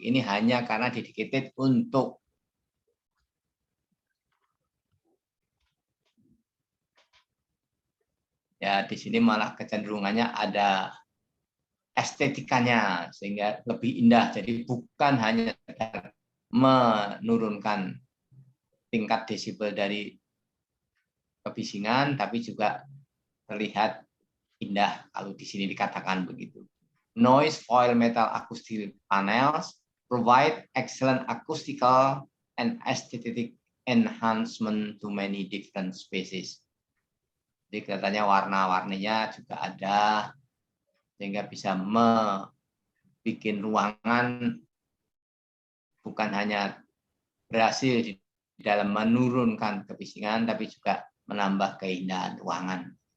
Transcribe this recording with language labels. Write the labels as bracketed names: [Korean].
[Indonesian] Ini hanya karena dedicated untuk ya di sini malah kecenderungannya ada estetikanya sehingga lebih indah. Jadi bukan hanya menurunkan tingkat desibel dari kebisingan, tapi juga terlihat indah kalau di sini dikatakan begitu. [English] Noise foil metal acoustic panels provide excellent acoustical and aesthetic enhancement to many different spaces. [Indonesian] Jadi kelihatannya warna-warninya juga ada, sehingga bisa membuat ruangan bukan hanya berhasil di dalam menurunkan kebisingan, tapi juga menambah keindahan ruangan.